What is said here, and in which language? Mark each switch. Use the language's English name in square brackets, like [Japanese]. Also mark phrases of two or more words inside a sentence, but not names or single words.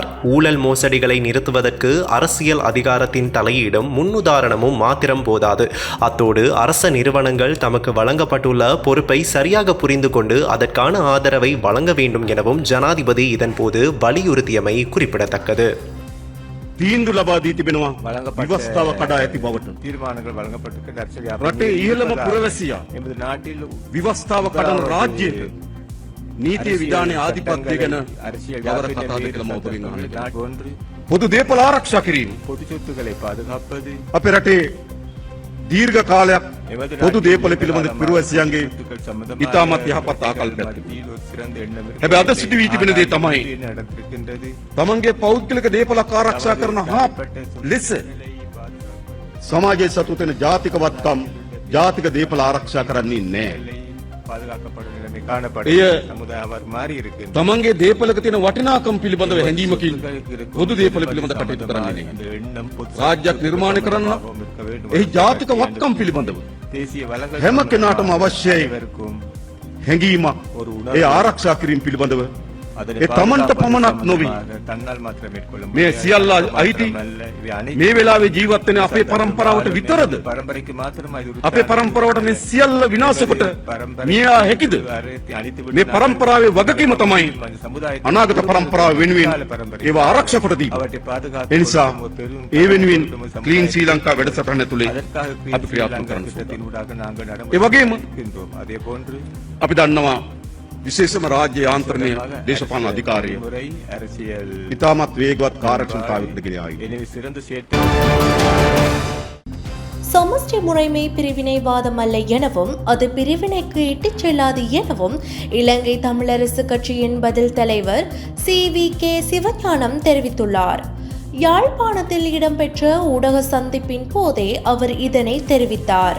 [Tamil] ஊழல் மோசடிகளை நிறுத்துவதற்கு அரசியல் அதிகாரத்தின் தலையீடும் முன்னுதாரணமும் மாத்திரம் போதாது. அத்தோடு அரச நிறுவனங்கள் தமக்கு வழங்கப்பட்டுள்ள பொறுப்பை சரியாக புரிந்து கொண்டு அதற்கான ஆதரவை வழங்க வேண்டும் எனவும் ஜனாதிபதி இதன்போது வலியுறுத்தியமை குறிப்பிடத்தக்கது. [Sinhala] තීන්දුව ලබා දී තිබෙනවා විවස්ථාව කඩා ඇති බවට. [Tamil] தீர்மானங்கள் வழங்கப்பட்டிருக்கின்ற அரசியல் [Sinhala] රටේ ඉහළම පුරවැසියා [Tamil] எமது நாட்டில் [Sinhala] විවස්ථාව කඩන රාජ්‍යයට නීතිය විධානයේ ආධිපත්‍ය ගැන [Tamil] அரசியல் [Sinhala] කවර කතාද කියලා මම ඔබගෙන් අහනවා. [Tamil] ஒன்று [Sinhala] පොදු දේපල ආරක්ෂා කිරීම. [Tamil] பொது சொத்துக்களை பாதுகாப்பது [Sinhala] අපේ රටේ දීර්ඝ කාලයක් පොදු දේපල පිළිබඳ පුරවැසියන්ගේ ඉතාමත් යහපත් ආකල්පයක් තිබෙනවා. [Tamil] சிறந்த எண்ணம் [Sinhala] හැබැයි අද සිදු වී තිබෙන දේ තමයි [Tamil] நடந்திருக்கின்றது. [Sinhala] තමන්ගේ පෞද්ගලික දේපලක් ආරක්ෂා කරන හා ලෙස සමාජයේ සතුට වෙන ජාතිකවත්කම් ජාතික දේපල ආරක්ෂා කරන්නේ නැහැ. [Tamil] பாதுகாக்கப்படும் நிலைமை [Sinhala] එය [Tamil] காணப்படுகிறது. சமுதாயம் மாறி இருக்கின்றது. [Sinhala] තමන්ගේ දේපලක තියෙන වටිනාකම් පිළිබඳව හැඟීමකින් පොදු දේපල පිළිබඳ කටයුතු කරන්නේ නැහැ. [Tamil] அந்த எண்ணம் பொது [Sinhala] රාජ්‍යයක් නිර්මාණය කරන්න [Tamil] இருக்க வேண்டும். [Sinhala] එහි ජාතික වත්කම් පිළිබඳව [Tamil] தேசிய வளங்கள் [Sinhala] හැම කෙනාටම අවශ්‍යයි [Tamil] அனைவருக்கும் [Sinhala] හැඟීමක්. ඒ ආරක්ෂා කිරීම පිළිබඳව [Tamil] அதனை [Sinhala] ඒ තමන්ට පමණක් නොවි [Tamil] தன்னால் மாத்திரம் மேற்கொள்ள [Sinhala] මේ සියල්ල අයිති මේ වෙලාවේ ජීවත් වෙන අපේ පරම්පරාවට විතරද? [Tamil] பரம்பரைக்கு மாத்திரமா இது [Sinhala] අපේ පරම්පරාවට මේ සියල්ල විනාශ කොට මියා හැකිද? මේ පරම්පරාවේ වගකීම තමයි අනාගත පරම්පරාව වෙනුවෙන් ඒවා ආරක්ෂා කොට දීම. [Tamil] அவற்றை பாதுகாத்து [Sinhala] ඒ නිසා ඒ වෙනුවෙන් ක්ලීන් ශ්‍රී ලංකා වැඩසටහන ඇතුලේ අපි ක්‍රියාත්මක කරන්න ඕනේ. ඒ වගේම [Tamil] அதே போன்று [Sinhala] අපි දන්නවා විශේෂම රාජ්‍ය යාන්ත්‍රණය දේශපාලන අධිකාරිය [Tamil] முறை அரசியல் [Sinhala] ඉතාමත් වේගවත් කාර්යක්ෂමතාවයකට ගෙන ආවේ. [Tamil] எனவே சிறந்த சமஷ்டி முறைமை பிரிவினைவாதம் அல்ல எனவும் அது பிரிவினைக்கு இட்டுச் செல்லாது எனவும் இலங்கை தமிழரசு கட்சியின் பதில் தலைவர் CVK சிவஞானம் தெரிவித்துள்ளார். யாழ்ப்பாணத்தில் இடம்பெற்ற ஊடக சந்திப்பின் போதே அவர் இதனை தெரிவித்தார்.